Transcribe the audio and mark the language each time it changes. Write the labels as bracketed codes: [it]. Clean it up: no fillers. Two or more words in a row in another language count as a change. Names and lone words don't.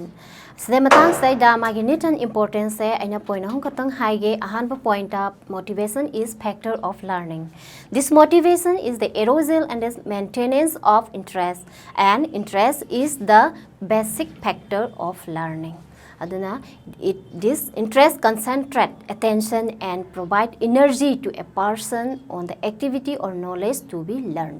[mni] Sida matang sai da magi [en] need and importance [mni] se aina point hong katang haige ahanba [en] point up motivation is factor of learning. This motivation is the arousal and the maintenance of interest and interest is the basic factor of learning. Aduna this interest concentrate attention and provide energy to a person on the activity or knowledge to be learned.